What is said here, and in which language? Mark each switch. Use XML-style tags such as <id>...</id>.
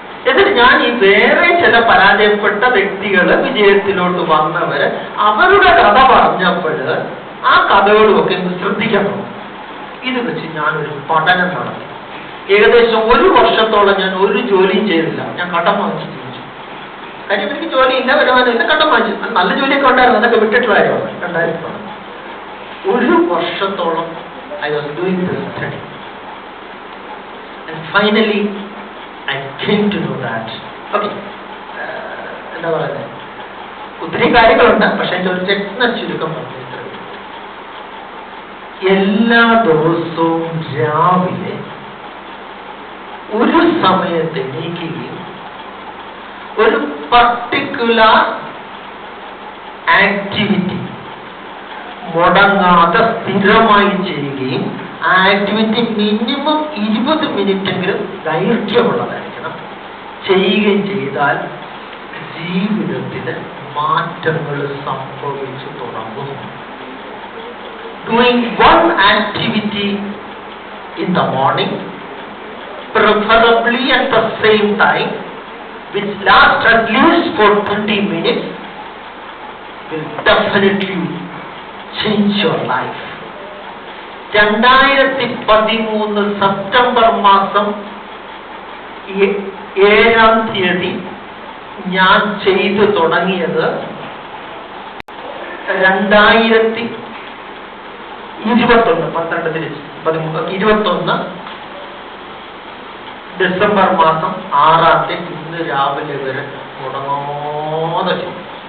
<ml>എന്നിട്ട് ഞാൻ ഈ വേറെ ചില പരാജയപ്പെട്ട വ്യക്തികള് വിജയത്തിലോട്ട് വന്നവര് അവരുടെ കഥ പറഞ്ഞപ്പോൾ ആ കഥകളുമൊക്കെ ശ്രദ്ധിക്കണം. ഇത് വെച്ച് ഞാനൊരു പഠനം നടത്തി. ഏകദേശം 1 വർഷത്തോളം ഞാൻ ഒരു ജോലിയും ചെയ്തില്ല. ഞാൻ കടം വാങ്ങിച്ചു ജീവിച്ചു. കാര്യം എനിക്ക് ജോലിയില്ല, വരുമാനമില്ല, കടം വാങ്ങിച്ചു. നല്ല ജോലിയൊക്കെ ഉണ്ടായിരുന്നു, അതൊക്കെ വിട്ടിട്ട് കാര്യമാണ്.</ml> <en>2010 1</en> <ml>വർഷത്തോളം</ml> <en>I was doing this study. And finally I came to know that. Okay.</en> <ml>എന്താ പറയുന്നത്, ഒത്തിരി കാര്യങ്ങളുണ്ട്. പക്ഷെ എൻ്റെ ഒരു രത്ന ചുരുക്കം പറഞ്ഞു. എല്ലാ ദിവസവും രാവിലെ ഒരു സമയത്ത് എണീക്കുകയും ഒരു പർട്ടിക്കുലർ ആക്ടിവിറ്റി മുടങ്ങാതെ സ്ഥിരമായി ചെയ്യുകയും ആ ആക്ടിവിറ്റി മിനിമം 20 മിനിറ്റെങ്കിലും ദൈർഘ്യമുള്ളതായിരിക്കണം. ചെയ്യുകയും ചെയ്താൽ ജീവിതത്തിന് മാറ്റങ്ങൾ സംഭവിച്ചു തുടങ്ങും.</ml> <en>Doing one activity in the morning, preferably at the same time, which lasts at least for 20 minutes, will definitely change your life.</en> <ml>2013 September മാസം 7-ാം തീയതി ഞാൻ ചെയ്തു തുടങ്ങിയത് 2021 ഡിസംബർ മാസം 6-ാം തീയതി ഇന്ന് രാവിലെ വരെ മുടങ്ങാതെ ചെയ്തു.</ml>